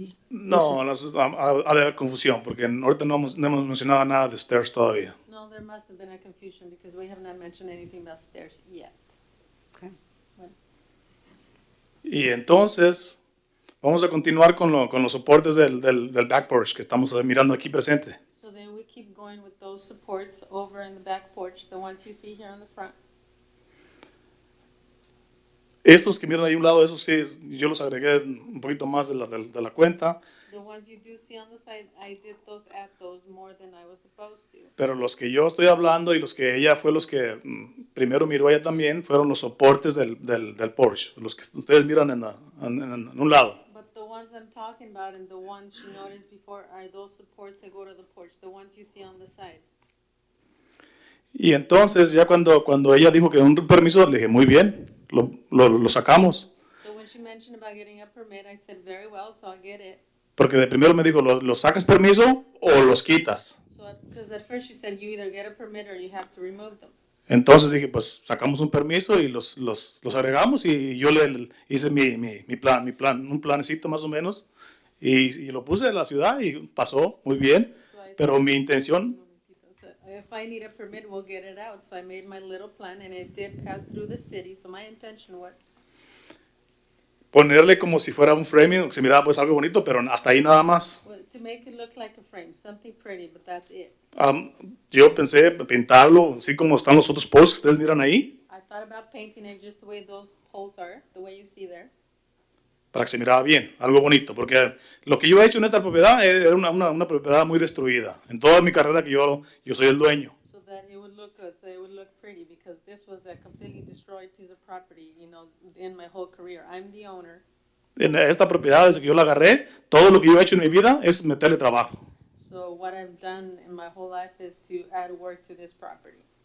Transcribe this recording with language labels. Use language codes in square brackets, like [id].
[es] No, ha de haber confusión, porque ahorita no hemos mencionado nada de stairs todavía. [en] No, there must have been a confusion because we have not mentioned anything about stairs yet. Okay. [es] Y entonces, vamos a continuar con los soportes del back porch que estamos mirando aquí presente. [en] So then we keep going with those supports over in the back porch, the ones you see here on the front. [es] Estos que miran ahí a un lado, esos sí, yo los agregué un poquito más de la cuenta, [en] The ones you do see on the side, I did add those more than I was supposed to. [es] pero los que yo estoy hablando y los que ella fue los que primero miró ella también, fueron los soportes del porch, los que ustedes miran en un lado. [en] But the ones I'm talking about and the ones she noticed before are those supports that go to the porch, the ones you see on the side. [es] Y entonces ya cuando ella dijo que un permiso, le dije, muy bien, lo sacamos. [en] So when she mentioned about getting a permit, I said, very well, so I'll get it. [es] Porque de primero me dijo, ¿lo sacas permiso o los quitas? [en] So, because at first she said, you either get a permit or you have to remove them. [es] Entonces dije, pues sacamos un permiso y los agregamos y yo le hice mi plan, un planecito más o menos y lo puse en la ciudad y pasó muy bien, [en] So I [es] pero [en] said, [es] mi intención, [en] so if I need a permit, we'll get it out. So I made my little plan and it did pass through the city. So my intention was [es] ponerle como si fuera un framing, que se miraba pues algo bonito, pero hasta ahí nada más. [en] well, to make it look like a frame, something pretty, but that's it. [es] Yo pensé pintarlo así como están los otros posts que ustedes miran ahí, I thought about painting it just the way those poles are, the way you see there. para que se mirara bien, algo bonito, porque lo que yo he hecho en esta propiedad era una propiedad muy destruida. En toda mi carrera que yo soy el dueño. [en] So that it would look good, so it would look pretty, because this was a completely destroyed piece of property, you know, in my whole career. I'm the owner. [es] En esta propiedad, desde que yo la agarré, todo lo que yo he hecho en mi vida es meterle trabajo. [en] So what I've done in my whole life is to add work to this property.